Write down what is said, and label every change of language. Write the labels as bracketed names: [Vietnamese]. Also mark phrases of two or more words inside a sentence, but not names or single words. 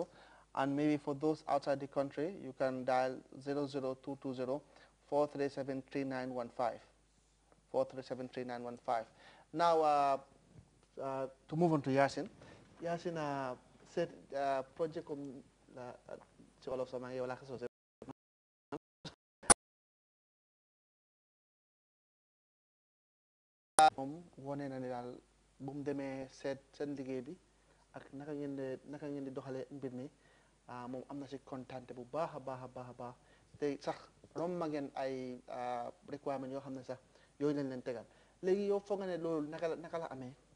[English] And maybe for those outside the country, you can dial 00220-437-3915. 437-3915. Now, to move on to Yasin. [Wolof] Yasin said project ci olof sama yow la ko sosé moom wone na ni daal bu mu demee seet seen liggéey bi ak naka ngeen di doxalee mbir mi moom am na si kontante bu baax a baax a baax a baax te sax romb ngeen ay requirement yoo xam ne sax yooyu lañ leen tegal léegi yow foog nga ne loolu naka la amee.